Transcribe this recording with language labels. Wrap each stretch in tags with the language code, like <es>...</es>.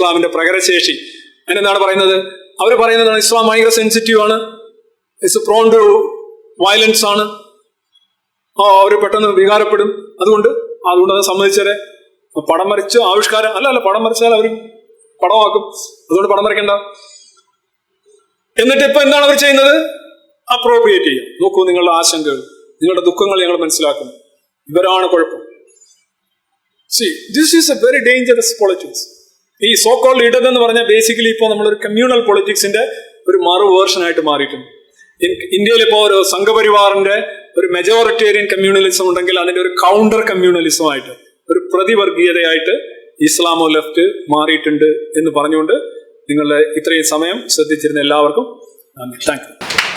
<ml>ഇസ്ലാമിന്റെ പ്രകടശേഷി അതിനെന്താണ് പറയുന്നത്? അവർ പറയുന്നതാണ് ഇസ്ലാം ഭയങ്കര സെൻസിറ്റീവ് ആണ്, ഇറ്റ്സ് പ്രോൺ ടു വയലൻസ് ആണ്, അവർ പെട്ടെന്ന് വികാരപ്പെടും, അതുകൊണ്ട് അത് സമ്മതിച്ചാലേ പടം വരച്ച് ആവിഷ്കാരം അല്ല പടം വരച്ചാൽ അവർ പടമാക്കും, അതുകൊണ്ട് പടം വരയ്ക്കണ്ട. എന്നിട്ട് ഇപ്പൊ എന്താണ് അവർ ചെയ്യുന്നത്? അപ്രോപ്രിയേറ്റ് ചെയ്യാം. നോക്കൂ, നിങ്ങളുടെ ആശങ്കകൾ, നിങ്ങളുടെ ദുഃഖങ്ങൾ ഞങ്ങൾ മനസ്സിലാക്കുന്നു. ഇവരാണ് കുഴപ്പം.</ml> <en>See, this is a very dangerous politics.</en> <ml>ഈ സോ കോൾഡ് ഇടതെന്ന് പറഞ്ഞാൽ ബേസിക്കലി ഇപ്പോൾ നമ്മളൊരു കമ്മ്യൂണൽ പൊളിറ്റിക്സിന്റെ ഒരു മറു വേർഷൻ ആയിട്ട് മാറിയിട്ടുണ്ട്. ഇന്ത്യയിൽ ഇപ്പോൾ ഒരു സംഘപരിവാറിന്റെ ഒരു മെജോറിറ്റേറിയൻ കമ്മ്യൂണലിസം ഉണ്ടെങ്കിൽ അതിന്റെ ഒരു കൗണ്ടർ കമ്മ്യൂണലിസം ആയിട്ട്, ഒരു പ്രതിവർഗീയതയായിട്ട് ഇസ്ലാമോ ലെഫ്റ്റ് മാറിയിട്ടുണ്ട് എന്ന് പറഞ്ഞുകൊണ്ട് നിങ്ങളുടെ ഇത്രയും സമയം ശ്രദ്ധിച്ചിരുന്ന എല്ലാവർക്കും നന്ദി. Thank you.</ml>